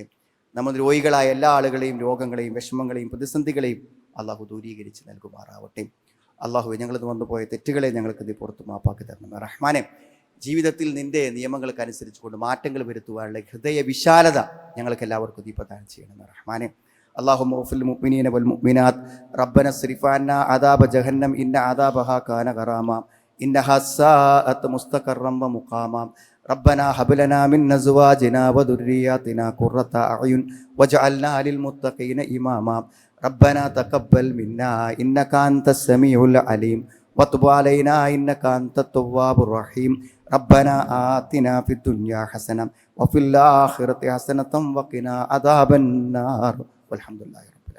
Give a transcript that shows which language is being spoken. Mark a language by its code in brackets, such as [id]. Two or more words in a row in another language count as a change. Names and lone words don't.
[ml] നമ്മൾ രോഗികളായ എല്ലാ ആളുകളെയും രോഗങ്ങളെയും വിഷമങ്ങളെയും പ്രതിസന്ധികളെയും അള്ളാഹു ദൂരീകരിച്ച് നൽകുമാറാവട്ടെ. അള്ളാഹു ഞങ്ങളിത് വന്നുപോയ തെറ്റുകളെ ഞങ്ങൾക്ക് നീ പുറത്ത് മാപ്പാക്കി തരണം റഹ്മാനെ. ജീവിതത്തിൽ നിൻ്റെ നിയമങ്ങൾക്ക് അനുസരിച്ചുകൊണ്ട് മാറ്റങ്ങൾ വരുത്തുവാനുള്ള ഹൃദയ വിശാലത ഞങ്ങൾക്ക് എല്ലാവർക്കും നീ പ്രദാനം ചെയ്യണം റഹ്മാനെ. [ar] اللهم اغفر للمؤمنين والمؤمنات ربنا اصرف عنا عذاب جهنم إن عذابها كان غراما إنها ساءت مستقرا ومقاما ربنا هب لنا من أزواجنا وذرياتنا قرة أعين واجعلنا للمتقين إماما ربنا تقبل منا إنك أنت السميع العليم وتب علينا إنك أنت التواب الرحيم ربنا آتنا في الدنيا حسنة وفي الآخرة حسنة وقنا عذاب النار والحمد لله.